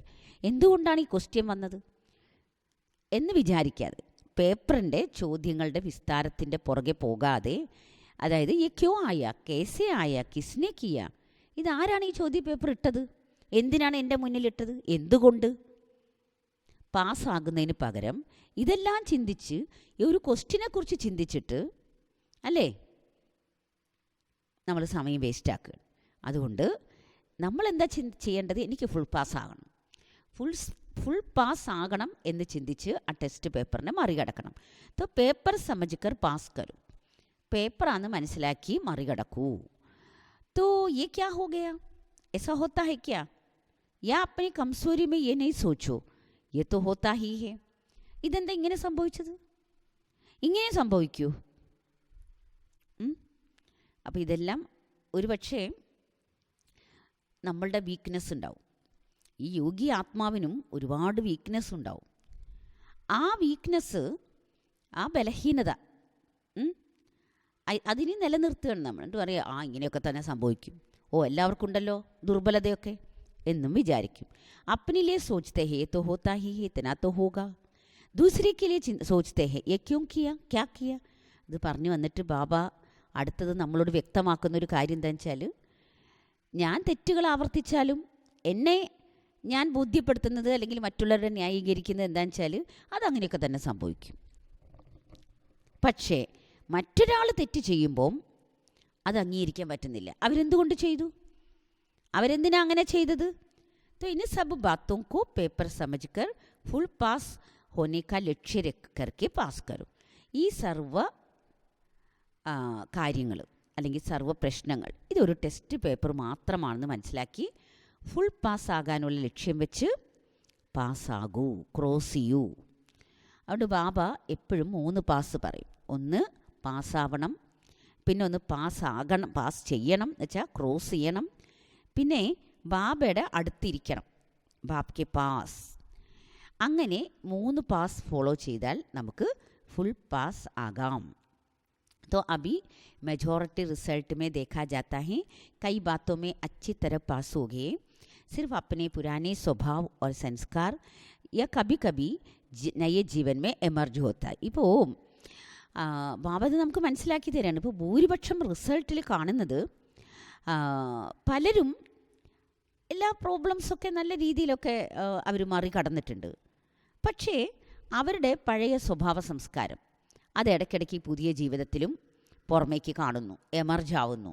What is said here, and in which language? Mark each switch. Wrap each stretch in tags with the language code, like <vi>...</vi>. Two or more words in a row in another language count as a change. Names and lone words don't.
<ml>എന്തുകൊണ്ടാണ് ഈ ക്വസ്റ്റ്യൻ വന്നത് എന്ന് വിചാരിക്കാതെ, പേപ്പറിൻ്റെ ചോദ്യങ്ങളുടെ വിസ്താരത്തിൻ്റെ പുറകെ പോകാതെ, അതായത്</ml> <hi>ये क्यों आया, कैसे आया, किसने किया,</hi> <ml>ഇതാരാണ് ഈ ചോദ്യ പേപ്പർ ഇട്ടത്, എന്തിനാണ് എൻ്റെ മുന്നിലിട്ടത്, എന്തുകൊണ്ട്, പാസ്സാകുന്നതിന് പകരം ഇതെല്ലാം ചിന്തിച്ച് ഒരു ക്വസ്റ്റ്യനെക്കുറിച്ച് ചിന്തിച്ചിട്ട് അല്ലേ നമ്മൾ സമയം വേസ്റ്റാക്കുക. അതുകൊണ്ട് നമ്മളെന്താ ചെയ്യേണ്ടത്? എനിക്ക് ഫുൾ പാസ്സാകണം,</ml> <en>full pass</en> <ml>ആകണം എന്ന് ചിന്തിച്ച് ആ ടെസ്റ്റ് പേപ്പറിനെ മറികടക്കണം.</ml> <hi>तो पेपर समझकर पास करो,</hi> <ml>പേപ്പറാന്ന് മനസ്സിലാക്കി മറികടക്കൂ.</ml> <hi>तो ये क्या हो गया, ऐसा होता है क्या, या अपनी कमजोरी में ये नहीं सोचो ये तो होता ही है.</hi> <ml>ഇതെന്താ ഇങ്ങനെ സംഭവിച്ചത്, ഇങ്ങനെ സംഭവിക്കൂ. അപ്പോൾ ഇതെല്ലാം ഒരുപക്ഷെ നമ്മളുടെ വീക്ക്നെസ് ഉണ്ടാവും. ഈ യോഗി ആത്മാവിനും ഒരുപാട് വീക്ക്നെസ് ഉണ്ടാവും. ആ വീക്ക്നെസ്, ആ ബലഹീനത അതിനെ നിലനിർത്തുകയാണ് നമ്മൾ. എന്നിട്ട് പറയാം, ഇങ്ങനെയൊക്കെ തന്നെ സംഭവിക്കും, എല്ലാവർക്കും ഉണ്ടല്ലോ ദുർബലതയൊക്കെ എന്നും വിചാരിക്കും.</ml> <hi>अपने लिए सोचते हैं तो होता ही है ഇतना तो होगा, दूसरे के लिए सोचते हैं ये क्यों किया क्या किया.</hi> <ml>ഇത് പറഞ്ഞു വന്നിട്ട് ബാബ അടുത്തത് നമ്മളോട് വ്യക്തമാക്കുന്നൊരു കാര്യം എന്താണെന്ന് വെച്ചാൽ, ഞാൻ തെറ്റുകൾ ആവർത്തിച്ചാലും എന്നെ ഞാൻ ബോധ്യപ്പെടുത്തുന്നത് അല്ലെങ്കിൽ മറ്റുള്ളവരെ ന്യായീകരിക്കുന്നത് എന്താണെന്ന് വെച്ചാൽ അതങ്ങനെയൊക്കെ തന്നെ സംഭവിക്കും. പക്ഷേ മറ്റൊരാൾ തെറ്റ് ചെയ്യുമ്പം അത് അംഗീകരിക്കാൻ പറ്റുന്നില്ല. അവരെന്തുകൊണ്ട് ചെയ്തു, അവരെന്തിനാ അങ്ങനെ ചെയ്തത്?</ml> <hi>तो इन सब बातों को पेपर समझकर</hi> <en>full pass</en> <hi>होने का लक्ष्य रख करके पास करो.</hi> <ml>ഈ സർവ കാര്യങ്ങൾ അല്ലെങ്കിൽ സർവ പ്രശ്നങ്ങൾ ഇതൊരു</ml> <en>test paper</en> <ml>മാത്രമാണെന്ന് മനസ്സിലാക്കി ഫുൾ പാസ്സാകാനുള്ള ലക്ഷ്യം വെച്ച് പാസ്സാകൂ, ക്രോസ് ചെയ്യൂ. അതുകൊണ്ട് ബാബ എപ്പോഴും 3 പാസ് പറയും. ഒന്ന് പാസ്സാവണം, പിന്നെ ഒന്ന് പാസ്സാകണം, പാസ് ചെയ്യണം എന്ന് വെച്ചാൽ ക്രോസ് ചെയ്യണം, പിന്നെ ബാബയുടെ അടുത്തിരിക്കണം, ബാബ്ക്ക് പാസ്. അങ്ങനെ 3 പാസ് ഫോളോ ചെയ്താൽ നമുക്ക്</ml> <en>full pass</en> <ml>ആകാം.</ml> <hi>तो अभी</hi> <en>majority result</en> <hi>में देखा जाता है कई बातों में अच्छी तरह पास हो गए, सिर्फ अपने पुराने स्वभाव और संस्कार या कभी कभी नए जीवन में एमर्ज होता है.</hi> <ml>ഇപ്പോൾ ബാബ അത് നമുക്ക് മനസ്സിലാക്കി തരാണ്. ഇപ്പോൾ ഭൂരിപക്ഷം റിസൾട്ടിൽ കാണുന്നത് പലരും എല്ലാ പ്രോബ്ലംസൊക്കെ നല്ല രീതിയിലൊക്കെ അവർ മറികടന്നിട്ടുണ്ട്. പക്ഷേ അവരുടെ പഴയ സ്വഭാവ സംസ്കാരം അത് ഇടയ്ക്കിടയ്ക്ക് പുതിയ ജീവിതത്തിലും പുറമേക്ക് കാണുന്നു, എമർജ് ആവുന്നു.</ml>